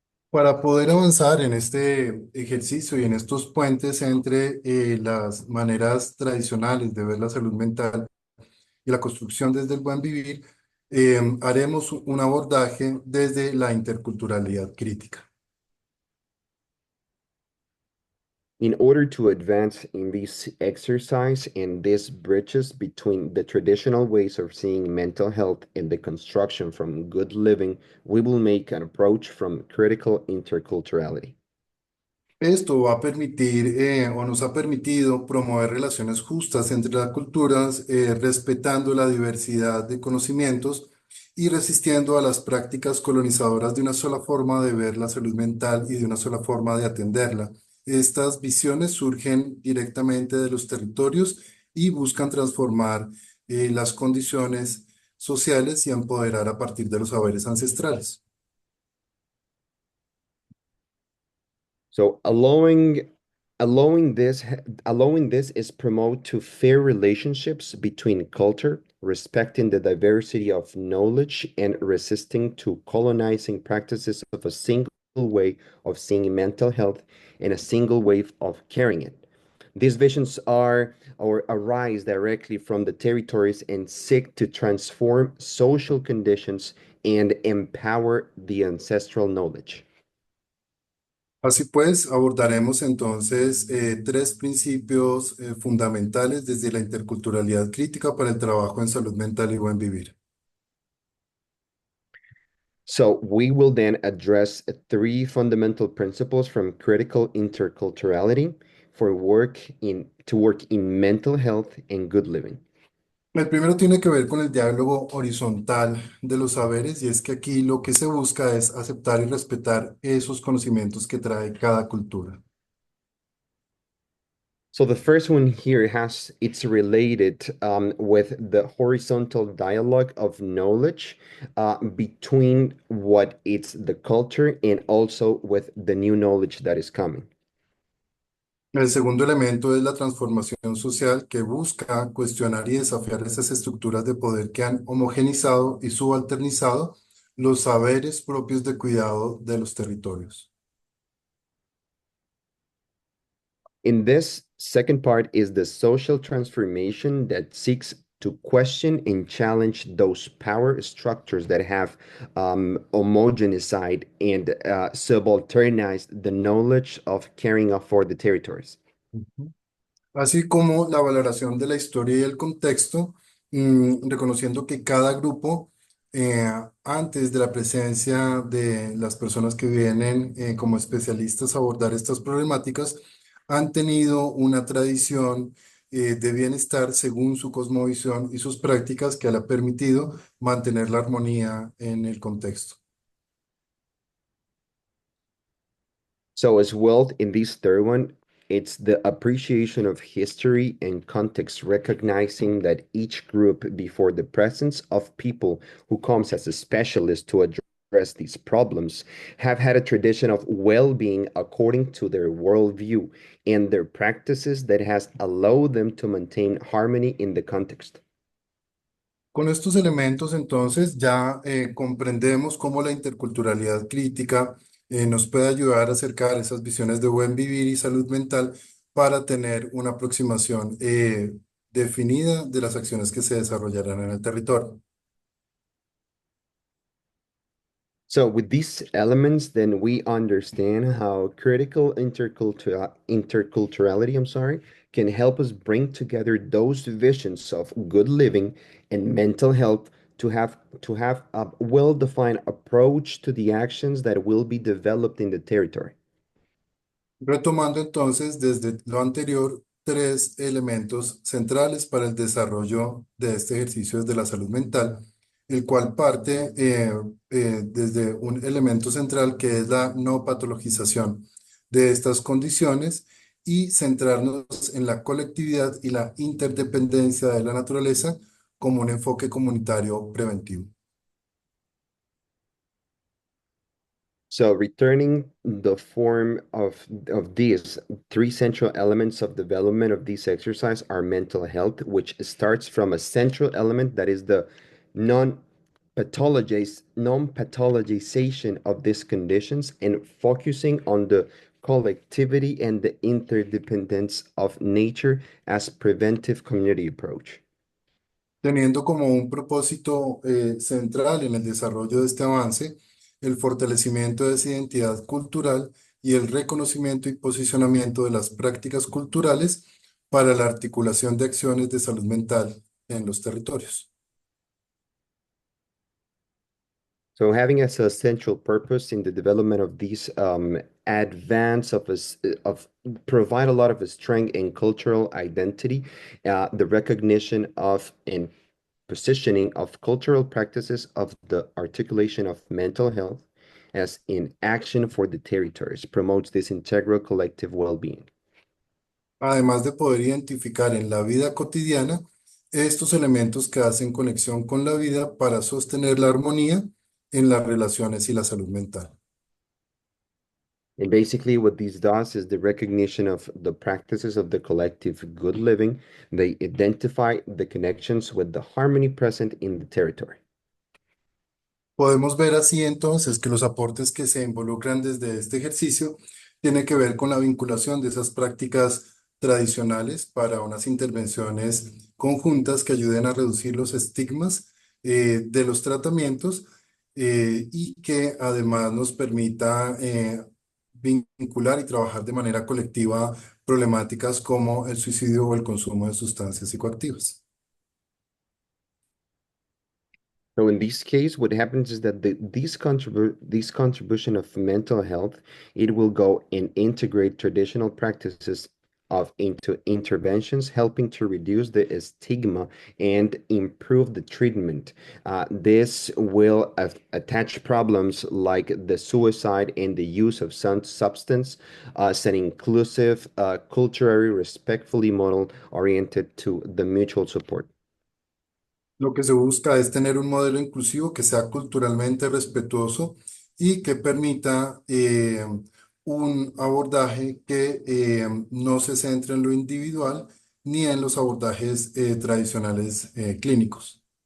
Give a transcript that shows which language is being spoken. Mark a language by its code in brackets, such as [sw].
[es] Para poder avanzar en este ejercicio y en estos puentes entre las maneras tradicionales de ver la salud mental y la construcción desde el buen vivir, haremos un abordaje desde la interculturalidad crítica. [en] In order to advance in this exercise and these bridges between the traditional ways of seeing mental health and the construction from good living, we will make an approach from critical interculturality. [es] Esto va a permitir o nos ha permitido promover relaciones justas entre las culturas, respetando la diversidad de conocimientos y resistiendo a las prácticas colonizadoras de una sola forma de ver la salud mental y de una sola forma de atenderla. Estas visiones surgen directamente de los territorios y buscan transformar las condiciones sociales y empoderar a partir de los saberes ancestrales. [en] So allowing this is promote to fair relationships between culture, respecting the diversity of knowledge and resisting to colonizing practices of a single way of seeing mental health and a single way of carrying it. These visions are or arise directly from the territories and seek to transform social conditions and empower the ancestral knowledge. [es] Así pues, abordaremos entonces tres principios fundamentales desde la interculturalidad crítica para el trabajo en salud mental y buen vivir. [en] So we will then address three fundamental principles from critical interculturality for to work in mental health and good living. [es] El primero tiene que ver con el diálogo horizontal de los saberes y es que aquí lo que se busca es aceptar y respetar esos conocimientos que trae cada cultura. [en] So the first one here it's related with the horizontal dialogue of knowledge between what it's the culture and also with the new knowledge that is coming. [es] El segundo elemento es la transformación social que busca cuestionar y desafiar esas estructuras de poder que han homogenizado y subalternizado los saberes propios de cuidado de los territorios. [en] In this second part is the social transformation that seeks to question and challenge those power structures that have homogenized and subalternized the knowledge of caring for the territories. Ujú. [es] Así como la valoración de la historia y el contexto, reconociendo que cada grupo, antes de la presencia de las personas que vienen como especialistas a abordar estas problemáticas, han tenido una tradición de bienestar según su cosmovisión y sus prácticas que le ha permitido mantener la armonía en el contexto. [en] So as well, in this third one, it's the appreciation of history and context, recognizing that each group, before the presence of people who comes as a specialist to address these problems, have had a tradition of well-being according to their worldview and their practices that has allowed them to maintain harmony in the context. [es] Con estos elementos, entonces, ya comprendemos cómo la interculturalidad crítica nos puede ayudar a acercar esas visiones de buen vivir y salud mental para tener una aproximación definida de las acciones que se desarrollarán en el territorio. [en] So with these elements, then we understand how critical interculturality, can help us bring together those visions of good living and mental health to have a well-defined approach to the actions that will be developed in the territory. [es] Retomando entonces desde lo anterior, tres elementos centrales para el desarrollo de este ejercicio desde la salud mental, el cual parte desde un elemento central que es la no patologización de estas condiciones y centrarnos en la colectividad y la interdependencia de la naturaleza como un enfoque comunitario preventivo. [en] So returning the form of these three central elements of development of this exercise are mental health, which starts from a central element that is the non-pathologization of these conditions and focusing on the collectivity and the interdependence of nature as preventive community approach. [es] Teniendo como un propósito central en el desarrollo de este avance el fortalecimiento de esa identidad cultural y el reconocimiento y posicionamiento de las prácticas culturales para la articulación de acciones de salud mental en los territorios. [en] So having as a central purpose in the development of these advance of provide a lot of strength in cultural identity, the recognition of and positioning of cultural practices of the articulation of mental health as in action for the territories promotes this integral collective well-being. [es] Además de poder identificar en la vida cotidiana estos elementos que hacen conexión con la vida para sostener la armonía en las relaciones y la salud mental. [en] And basically, what this does is the recognition of the practices of the collective good living. They identify the connections with the harmony present in the territory. [es] Podemos ver así entonces que los aportes que se involucran desde este ejercicio tienen que ver con la vinculación de esas prácticas tradicionales para unas intervenciones conjuntas que ayuden a reducir los estigmas de los tratamientos y que además nos permita vincular y trabajar de manera colectiva problemáticas como el suicidio o el consumo de sustancias psicoactivas. [en] So in this case, what happens is that this contribution of mental health, it will go and integrate traditional practices of into interventions, helping to reduce the stigma and improve the treatment. This will attach problems like the suicide and the use of some substance as an inclusive, culturally respectfully model oriented to the mutual support. [es] Lo que se busca es tener un modelo inclusivo que sea culturalmente respetuoso y que permita un abordaje que no se centre en lo individual ni en los abordajes tradicionales clínicos.